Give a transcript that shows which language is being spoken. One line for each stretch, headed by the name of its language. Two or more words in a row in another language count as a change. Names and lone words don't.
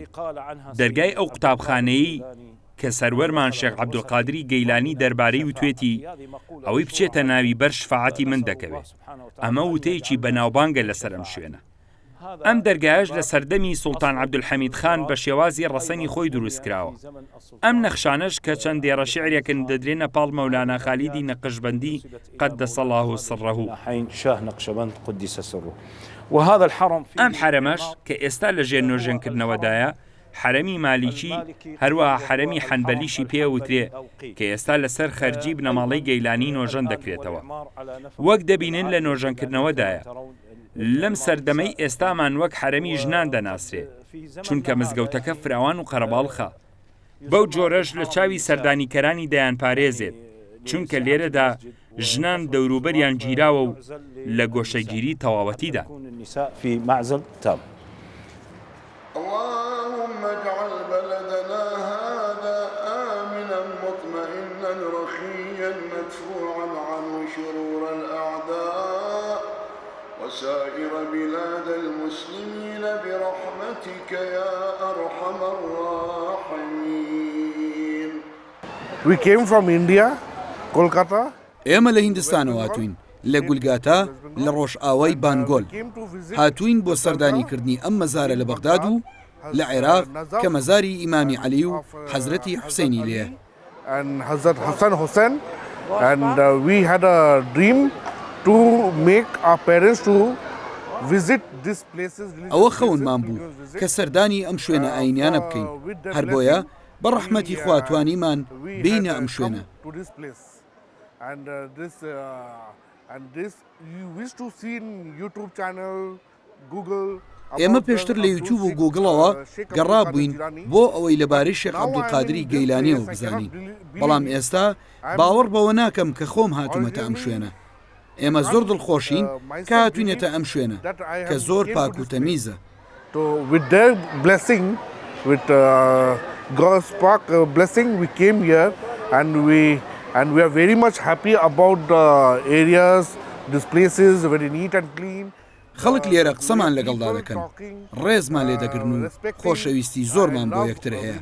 Central Kurdish: دەرگای ئەو قوتابخانەیە کە سەروەرمان شێخ عەبدولقادری گەیلانی دەربارەی وتوێتی ئەوەی بچێتە ناوی بەر شفاعەتی من دەکەوێت. ئەمە وتەیەکی بەناوبانگە لەسەر ئەم شوێنە. ئەم دەرگایش لە سەردەمی سوڵتان عەبدولحەمید خان بە شێوازی ڕەسەنی خۆی دروست کراوە. ئەم نەخشانەش کە چەندێرە شعرێکن دەدرێنە پاڵ مەولانا خالیدی نەقشبەندی
Arabic: قەدەس الله سڕەهو. حين شاه نقشبند قدس سره. وهذا الحرم
Central Kurdish: ئەم حرەمەش کە ئێستا لە ژێر نوێژەنکردنەوەدایە حرەمی مالیکی هەروەها حرەمی حەنبەلیشی پێوترێ کە ئێستا لەسەر خەرجی بنەماڵەی گەیلانی نۆژەن دەکرێتەوە. وەک دەبینن لە نۆژەنکردنەوەدایە لەم سەردەمەی ئێستامان وەک حرەمی ژنان دەناسرێ چونکە مزگەوتەکە فراوان و قەرەباڵخە. بەو جۆرەش لە چاوی سەردانیکەرانی دەیان پارێزێت چونکە لێرەدا ژنان دەوروبەریان گیراوە و لە گۆشەگیری تەواوەتیدا.
Arabic: اللهم اجعل بلدنا هذا آمنا مطمئنا رخيا مدفوعا عنه شرور الأعداء وسائر بلاد المسلمين برحمتك يا أرحم الراحمين.
English: We came from India, Kolkata.
Central Kurdish: ئێمە لە هیندستانەوە هاتوین لە گولگاتا لە ڕۆژئاوای بانگۆل. هاتوین بۆ سەردانیکردنی ئەم مەزارە لە بەغداد و لە عێراق کە مەزاری ئیمامی عەلی و حەزرەتی حوسێنی لێیە.
English: And Hazrat Hassan Hussain, and we had a dream to make our parents to visit these places.
Central Kurdish: ئەوە خەونمان بوو کە سەردانی ئەم شوێنە ئاینیانە بکەین. هەر بۆیە بە ڕەحمەتی خواتوانیمان بینە ئەم شوێنە.
English: And this you wish to see in YouTube channel, Google.
Central Kurdish: ئێمە پێشتر لە یوتیوب و گوگڵەوە گەڕابووین بۆ ئەوەی لەبارەی شێخ عەبدولقادری گەیلانیەوە بزانین. بەڵام ئێستا باوەڕ بەوە ناکەم کە خۆم هاتوومەتە ئەم شوێنە. ئێمە زۆر دڵخۆشین کە هاتوینێتە ئەم شوێنە کە زۆر پاک و تەمیزە.
English: With their blessing, with God's spark blessing, we came here and we are very much happy about the areas, these places very neat and clean.
Central Kurdish: خەڵک لێرە قسەمان لەگەڵدا دەکەن، ڕێزمان لێ دەگرن و خۆشەویستی زۆرمان بۆ یەکتر هەیە.